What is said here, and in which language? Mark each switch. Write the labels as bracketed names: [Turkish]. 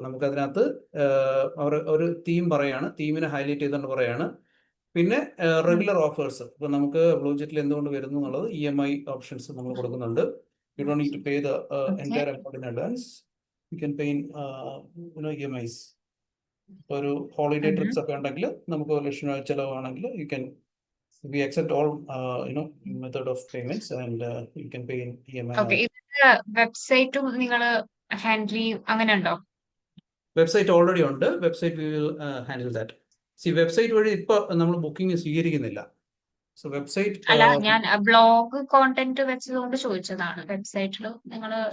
[Malayalam] നമുക്കതിനകത്ത് അവർ ഒരു തീം പറയാണ്, തീമിനെ ഹൈലൈറ്റ് ചെയ്തുകൊണ്ട് പറയാണ്. പിന്നെ റെഗുലർ ഓഫേഴ്സ്, ഇപ്പൊ നമുക്ക് ബ്ലൂജെറ്റിൽ എന്തുകൊണ്ട് വരുന്നു എന്നുള്ളത് EMI ഓപ്ഷൻസ് നമ്മൾ കൊടുക്കുന്നുണ്ട്. [English] You don't need to pay the entire amount in advance. You can pay in EMIs. [Malayalam] ഒരു ഹോളിഡേ ട്രിപ്സ് ഒക്കെ ഉണ്ടെങ്കിൽ നമുക്ക് 1 ലക്ഷം രൂപ ചിലവാണെങ്കിൽ [English] You can we accept all method of payments and you can pay in EMI. [Malayalam] വെബ്സൈറ്റും നിങ്ങൾ handle ചെയ്യും, അങ്ങനെ ഉണ്ടോ? വെബ്സൈറ്റ് ഓൾറെഡി ഉണ്ട്. Website [English] We will handle that. [Malayalam] Website വഴി ഇപ്പൊ നമ്മൾ ബുക്കിംഗ് സ്വീകരിക്കുന്നില്ല. വെബ്സൈറ്റ് അല്ല, ഞാൻ ബ്ലോഗ് കോണ്ടന്റ് വെച്ചതുകൊണ്ട് ചോദിച്ചതാണ്. വെബ്സൈറ്റിൽ നിങ്ങൾ